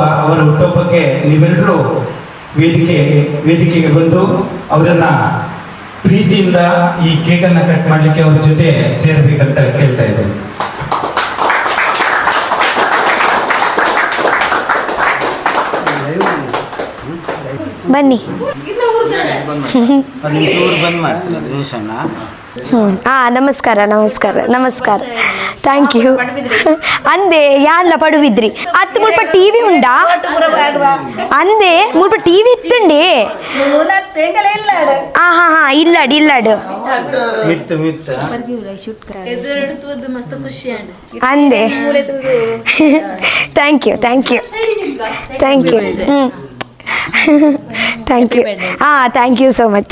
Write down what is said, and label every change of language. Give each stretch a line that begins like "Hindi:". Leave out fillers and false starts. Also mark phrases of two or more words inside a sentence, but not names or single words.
Kannada: ಅವರ ಹುಟ್ಟುಹಬ್ಬಕ್ಕೆ ನೀವೆಲ್ಲರೂ ವೇದಿಕೆಗೆ ಬಂದು ಅವರನ್ನ ಪ್ರೀತಿಯಿಂದ ಈ ಕೇಕನ್ನು ಕಟ್ ಮಾಡಲಿಕ್ಕೆ ಅವ್ರ ಜೊತೆ ಸೇರ್ಬೇಕಂತ ಕೇಳ್ತಾ ಇದ್ದೇನೆ. ಬನ್ನಿ. ನಮಸ್ಕಾರ ನಮಸ್ಕಾರ ನಮಸ್ಕಾರ.
English: thank you.
Tulu: ಅಂದೆ ಯಾನ್ಲ ಪಡುವಿದ್ರಿ ಅತ್ತು ಮುಲ್ಪ ಟಿವಿ ಉಂಡಾ ಅಂದೆ ಮುಲ್ಪ ಟಿವಿ ಇತ್ತುಂಡಿ. ಇಲ್ಲಾಡು ಇಲ್ಲಾಡು ಅಂದೆ.
English: thank you thank you thank you. thank you. thank you so much.